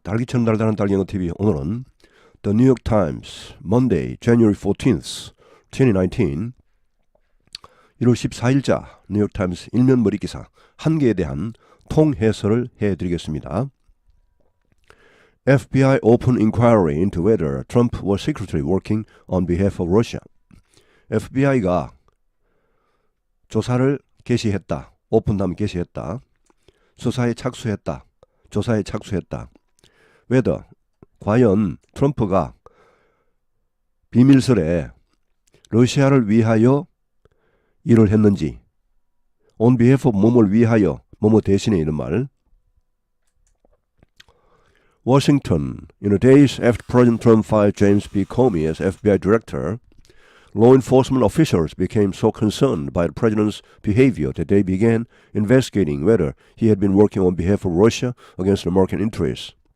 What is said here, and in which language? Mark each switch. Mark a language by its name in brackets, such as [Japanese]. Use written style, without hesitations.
[Korean] 달기처럼 달달한 달경어TV. 오늘은 The New York Times Monday, January 14th, 2019 1월 14일자 뉴욕타임스 일면 머리기사 한 개에 대한 통해설을 해드리겠습니다. [English] FBI open inquiry into whether Trump was secretly working on behalf of Russia. [Korean] FBI가 조사를 개시했다. 오픈함 개시했다. 수사에 착수했다. 조사에 착수했다. whether 과연 트럼프가 비밀스레 러시아를 위하여 일을 했는지, [English] on behalf of [Korean] 뭐뭘 위하여, 뭐뭐 대신에 이런 말. [English] Washington, in the days after President Trump fired James B. Comey as FBI director, law enforcement officials became so concerned by the president's behavior that they began investigating whether he had been working on behalf of Russia against American interests.